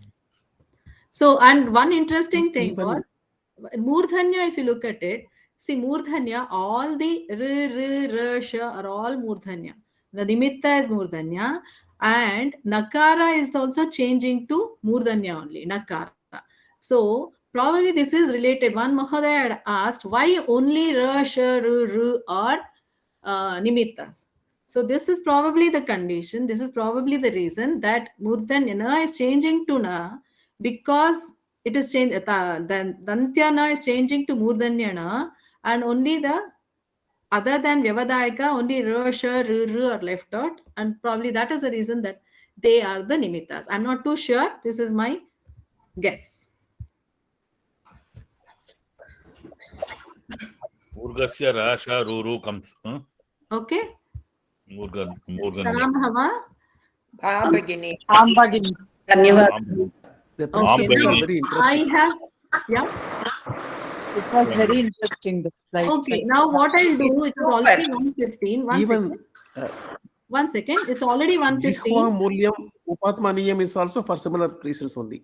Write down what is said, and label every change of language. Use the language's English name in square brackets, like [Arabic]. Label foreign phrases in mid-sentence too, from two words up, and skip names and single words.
[English] So, and one interesting thing was Murdhanya, if you look at it, see Murdhanya, all the r, sha are all Murdhanya. The Nimitta is Murdhanya, and Nakara is also changing to Murdhanya only, Nakara. So, probably this is related. One Mahodaya had asked, why only ra, sha, ru are Nimittas? So, this is probably the condition. This is probably the reason that Murdhanya is changing to na, because it is changed. Then Dantyana is changing to Murdhanyana, and only the other than Vyavadayaka, only R, Sh, R, R are left out. And probably that is the reason that they are the nimittas. I'm not too sure. This is my guess. [Sanskrit] Urgasya Rasha Ruru comes. [English] Okay. Murgan. Saramahava. Bhagini. Bhagini. The Okay. principles Now are very interesting. I have, yeah. It was very interesting. The slides. Okay. Now what I'll do, it is already 1:15. One second. It's already 1:15. [Sanskrit] Jihva Mulyam Upatmaniyam [English] is also for similar reasons only.